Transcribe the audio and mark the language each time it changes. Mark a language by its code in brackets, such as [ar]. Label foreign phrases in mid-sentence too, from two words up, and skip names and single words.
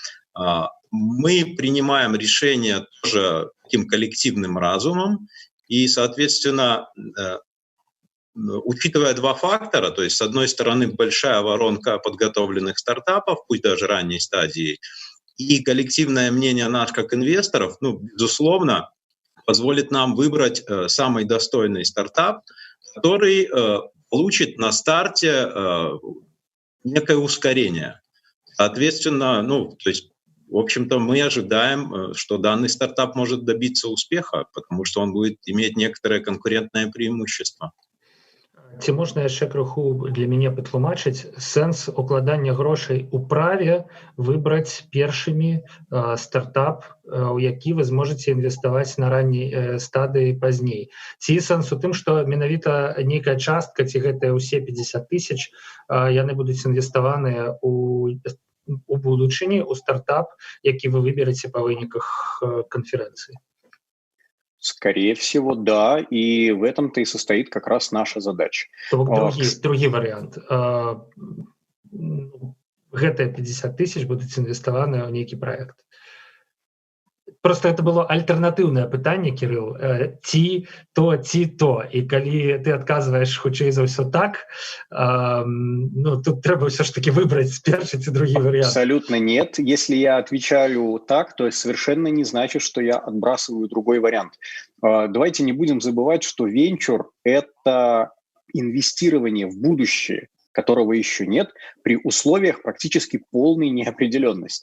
[ru] Мы принимаем решения тоже таким коллективным разумом, и, соответственно, учитывая два фактора, то есть, с одной стороны, большая воронка подготовленных стартапов, пусть даже ранней стадии, и коллективное мнение наш как инвесторов, безусловно, позволит нам выбрать самый достойный стартап, который получит на старте некое ускорение. Соответственно, то есть, в общем-то, мы ожидаем, что данный стартап может добиться успеха, потому что он будет иметь некоторое конкурентное преимущество. [be] Ці можна яшчэ крыху для мяне патлумачыць сэнс укладання грошай у праве выбраць першымі стартап, у які вы зможаце інвеставаць на ранняй стадыі пазней. Ці сэнс у тым, што менавіта нейкая частка, ці гэтыя ўсе 50 000, яны будуць інвеставаныя у будучыні, у стартап, які вы выбераце па выніках канферэнцыі? [ru] Скорее всего, да, и в этом-то и состоит как раз наша задача. [be] Другі варыянт. Гэтыя 50 000 будуць інвеставаныя ў нейкі праект. [ru] Просто это было [be] альтэрнатыўнае пытанне, Кірыл, ці то. І калі ты адказваеш хутчэй за ўсё так, тут трэба ўсё ж таки выбраць першы ці другі вариант. [ru] Абсолютно нет. Если я отвечаю так, то совершенно не значит, что я отбрасываю другой вариант. Давайте не будем забывать, что венчур — это инвестирование в будущее, которого еще нет, при условиях практически полной неопределенности.